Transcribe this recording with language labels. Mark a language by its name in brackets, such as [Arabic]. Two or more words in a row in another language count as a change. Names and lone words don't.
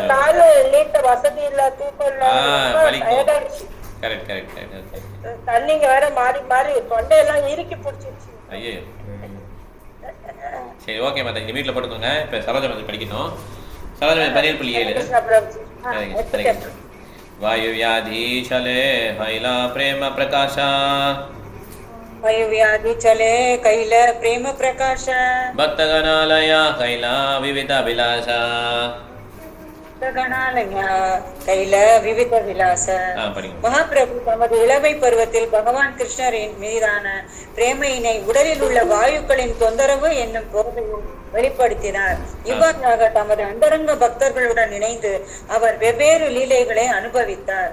[Tamil] கால் நீட்ட வசதி இல்ல தூக்கம் இல்ல கரெக்ட் தண்ணிங்க வேற மாறி மாறி தொண்டையெல்லாம் இறுக்கி பிடிச்சிருச்சு. ஐயோ சரி ஓகே மாதா நீங்கள் வீட்டில் படுத்துங்க. இப்போ சரோஜா வந்து படிக்கணும். சரோஜா 17.7 சரிங்க. [Bangla] বায়ু ব্যাধি চলে হৈলা প্রেম প্রকাশা বায়ু ব্যাধি চলে কৈলা প্রেম প্রকাশ ভক্ত গণালয় কৈলা বিবিধ বিলাসা কৈল বিবিধ বিলাস. [Tamil] மகாபிரபு தமது இளமை பருவத்தில் பகவான் கிருஷ்ணரின் மீதான பிரேமையினை உடலில் உள்ள வாயுக்களின் தொந்தரவு என்னும் போதையில் வெளிப்படுத்தினார். இவ்வாறாக தமது அந்தரங்க பக்தர்களுடன் இணைந்து அவர் வெவ்வேறு லீலைகளை அனுபவித்தார்.